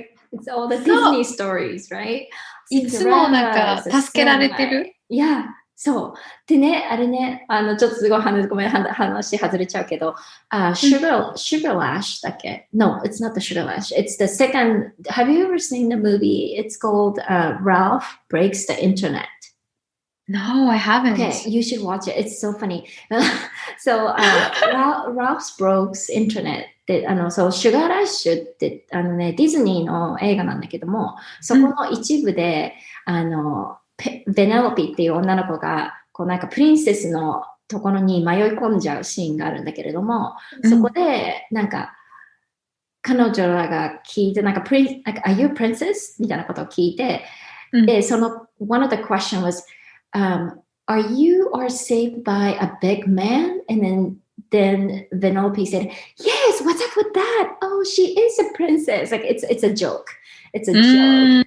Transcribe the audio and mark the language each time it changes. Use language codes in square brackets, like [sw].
[en] It's all the Disney stories, right? [ja] いつもなんか助けられてる。いや、そう。でね、あれね、ちょっとすごいごめん、話外れちゃうけど、Sugar Lash だっけ？ [en] No, it's not the Sugar Lash. It's the second. Have you ever seen the movie? It's called Ralph Breaks the Internet. No, I haven't. Okay, you should watch it. It's so funny. [ja] So, Ralph Breaks Internet で、そう、シュガーラッシュって、ディズニーの映画なんだけども、そこの一部で、ベネロピっていう女の子が、こうなんかプリンセスのところに迷い込んじゃうシーンがあるんだけれども、そこで、なんか、彼女らが聞いて、なんか、 [en] Are you a princess? [ja] みたいなことを聞いて、で、 [en] one of the question was, are you saved by a big man? And then Vanellope said, yes, what's up with that? Oh, she is a princess. Like, it's a joke. It's a joke.